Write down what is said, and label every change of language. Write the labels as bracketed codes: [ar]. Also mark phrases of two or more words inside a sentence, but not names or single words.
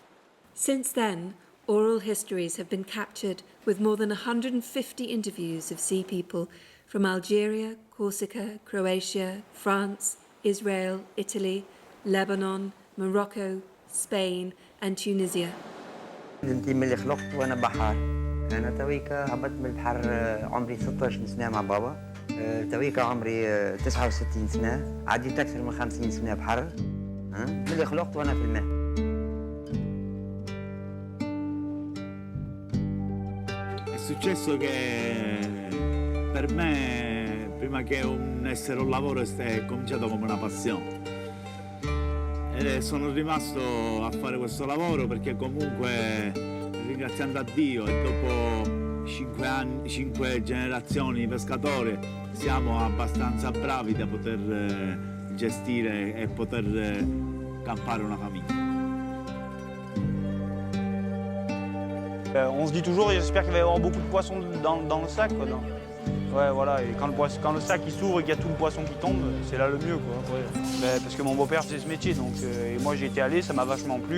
[en] Since then, oral histories have been captured with more than 150 interviews of sea people from Algeria, Corsica, Croatia, France, Israel, Italy, Lebanon, Morocco, Spain and Tunisia. [ar] انتي من اللي خلقت وانا بحر. انا تويكا هبطت من البحر عمري 16 سنه مع بابا. تويكا عمري 69 سنه، عديت اكثر من 50 سنه بحر. من اللي خلقت وانا في الماء. [it] È successo che per me, prima che essere un lavoro, è cominciato come una passione. E sono rimasto a fare questo lavoro perché comunque, ringraziando a Dio e dopo 5 generazioni di pescatori, siamo abbastanza bravi da poter gestire e poter campare una famiglia. [fr] On se dit toujours, j'espère qu'il va y avoir beaucoup de poissons dans le sac. Quoi, Ouais, voilà, et quand le sac il s'ouvre et qu'il y a tout le poisson qui tombe, c'est là le mieux, quoi. Ouais. Parce que mon beau-père faisait ce métier, donc et moi j'ai été allé, ça m'a vachement plu.